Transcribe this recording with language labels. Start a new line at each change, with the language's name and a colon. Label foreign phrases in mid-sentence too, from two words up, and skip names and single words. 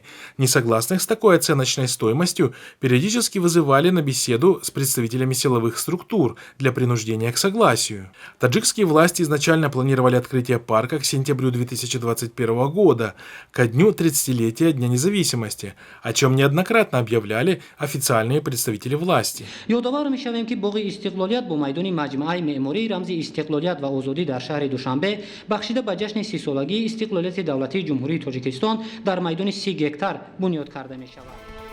Russian: Несогласных с такой оценочной стоимостью периодически вызывали на беседу с представителями силовых структур для принуждения к согласию. Таджикские власти изначально планировали открытие парка к сентябрю 2021 года, ко дню 30-летия Дня независимости, о чем неоднократно объявляли официальные представители власти.
Tajik: Маҷмааи меъмории рамзи истиқлолият ва озодӣ дар шаҳри Душанбе бахшида ба ҷашни 30 солагии истиқлолияти давлатии Ҷумҳурии Тоҷикистон дар майдони 30 гектар бунёд карда мешавад.